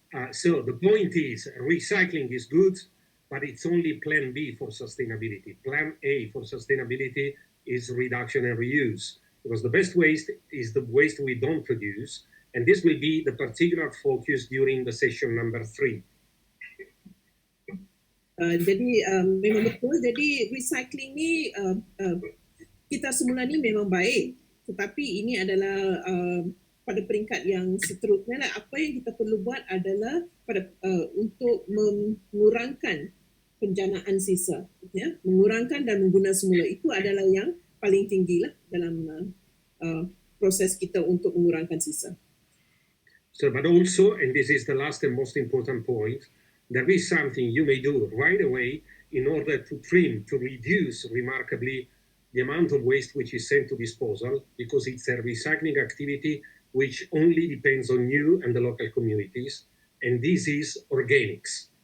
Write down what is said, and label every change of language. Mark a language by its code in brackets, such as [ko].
[en] So the point is, recycling is good, but it's only plan B for sustainability. Plan A for sustainability is reduction and reuse, because the best waste is the waste we don't produce, and this will be the particular focus during the session number 3. [ms] Jadi memang betul, jadi recycling ni kita semula ni memang baik, tetapi ini adalah pada peringkat yang seterusnya lah. Apa yang kita perlu buat adalah untuk mengurangkan penjanaan sisa, ya, mengurangkan dan mengguna semula. Itu adalah yang paling tinggi lah dalam proses kita untuk mengurangkan sisa. [en] So, but also, and this is the last and most important point, there is something you may do right away in order to trim, to reduce remarkably the amount of waste which is sent to disposal, because it's a recycling activity which only depends on you and the local communities, and this is organics.